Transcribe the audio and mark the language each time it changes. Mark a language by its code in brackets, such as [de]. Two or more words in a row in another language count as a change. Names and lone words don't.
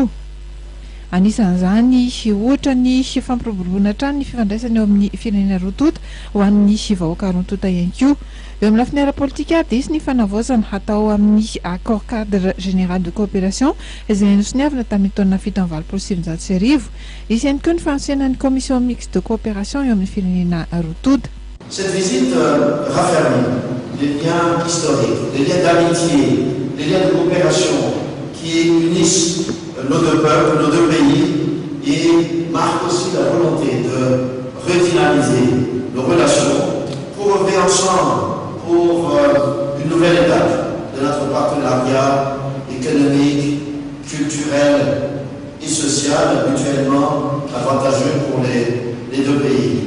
[mg] Anisan'izany ohatra ny fampiroboroboana hatrany ny fifandraisana eo amin'ny firenena roa tonta ho an'ny vahoaka roa tonta ihany koa. Eo amin'ny lafiny ara-politika dia isy ny fanavaozana atao amin'ny [fr] accord cadre général de coopération [mg] izay nosoniavana tamin'ny taona 1997. Isy ihany koa ny fanasiana ny [fr] commission mixte de coopération [mg] eo amin'ny firenena roa tonta. [fr] Cette visite raffermit les liens historiques, les liens d'amitié, les liens de coopération qui unissent nos deux peuples, nos deux pays et marque aussi la volonté de redynamiser nos relations pour œuvrer ensemble pour une nouvelle étape de notre partenariat économique, culturel et social mutuellement avantageux pour les deux pays.